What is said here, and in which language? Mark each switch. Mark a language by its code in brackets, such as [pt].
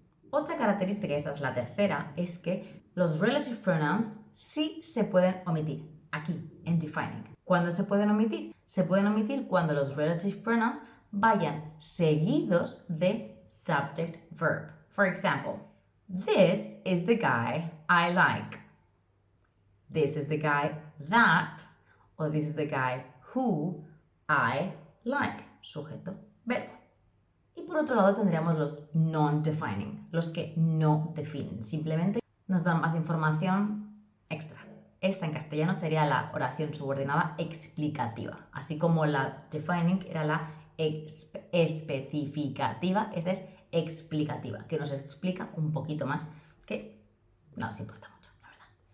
[es] Otra característica, y esta es la tercera, es que los relative pronouns sí se pueden omitir aquí, en defining. ¿Cuándo se pueden omitir? Se pueden omitir cuando los relative pronouns vayan seguidos de subject verb. [en] For example, this is the guy I like. This is the guy that, or this is the guy who I like. [es] Sujeto, verbo. Y por otro lado tendríamos los non-defining, los que no definen, simplemente nos dan más información extra. Esta en castellano sería la oración subordinada explicativa, así como la defining era la especificativa, esta es explicativa, que nos explica un poquito más, que no nos importa mucho, la verdad.